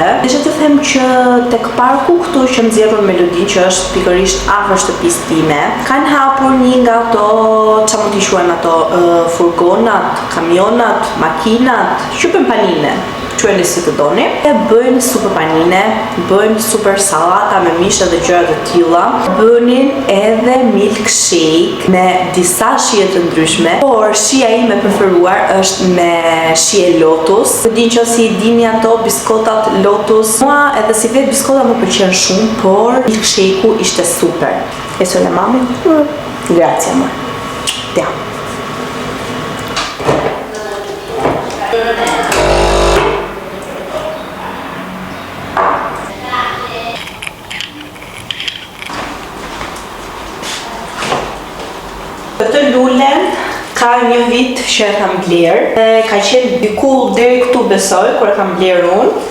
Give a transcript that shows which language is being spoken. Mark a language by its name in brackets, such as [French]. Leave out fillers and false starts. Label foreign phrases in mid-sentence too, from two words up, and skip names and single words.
[Albanian] Desha të them që tek parku këtu që nxjerrën melodi, që është pikërisht afër shtëpisë time, kanë hapur një nga ato, që mund t'i quajmë ato, furgonat, kamionat, makinat, shqypen panine, quajni si të doni, e bëjnë super panine, bëjnë super salata me mish dhe gjëra të tilla, bënin edhe milkshake me disa shije të ndryshme, por shija ime preferuar është me shije lotus. Në din që si dini ato biskotat lotus, mua edhe si vetë biskota më pëlqen shumë, por milkshake-u ishte super. [Italian] E sole mami? Grazie amore. Ti amo. [Albanian] Këtë lulen ka një vit që e kam bler, ka qenë diku deri këtu besoj kur e kam bler unë.